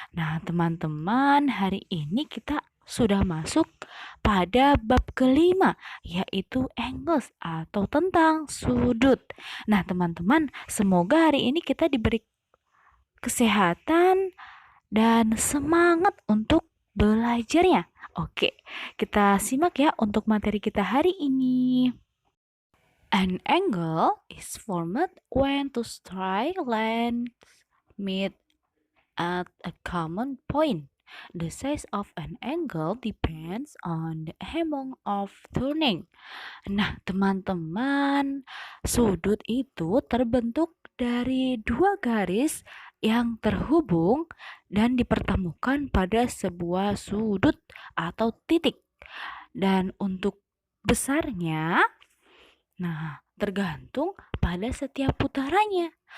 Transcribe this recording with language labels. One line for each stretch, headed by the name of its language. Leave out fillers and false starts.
Indonesian: Nah, teman-teman, hari ini kita sudah masuk pada bab kelima, yaitu angles atau tentang sudut. Nah, teman-teman, semoga hari ini kita diberi kesehatan dan semangat untuk belajarnya. Oke, kita simak ya untuk materi kita hari ini.
English: An angle is formed when two straight lines meet at a common point. The size of an angle depends on the amount of turning.
Indonesian: Nah, teman-teman, sudut itu terbentuk dari dua garis yang terhubung dan dipertemukan pada sebuah sudut atau titik. Dan untuk besarnya, nah, tergantung pada setiap putarannya.